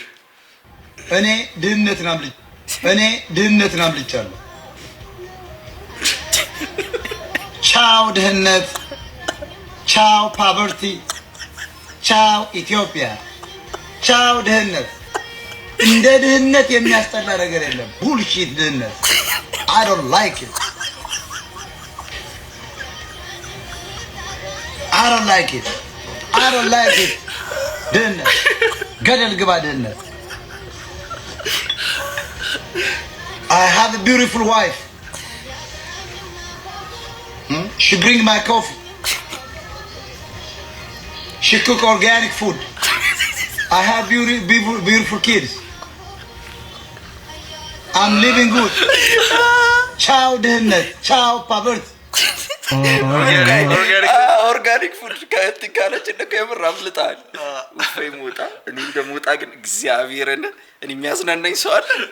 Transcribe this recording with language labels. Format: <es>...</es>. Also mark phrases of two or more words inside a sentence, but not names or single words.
<am>እኔ ድህነትን አምልጫለሁ። ቻው ድህነት፣ ቻው ፖቨርቲ፣ ቻው ኢትዮጵያ፣ ቻው ድህነት። እንደ ድህነት የሚያስጠላ ነገር የለም። ቡልሺት ድህነት</am> <en>I don't like it.</en> <am>ድህነት ገደል ግባ ድህነት።</am> <en>I have a beautiful wife. She bring my coffee. She cook organic food. I have beautiful kids. I'm living good. Ciao ድህነት, ciao poverty. organic food</en> <am>ካለች እንደው የምር አምልጣል። ወይ ሞጣ እኔ እንደሞጣ ግን እግዚአብሔርን እኔ የሚያዝናናኝ ሰው አለ።</am>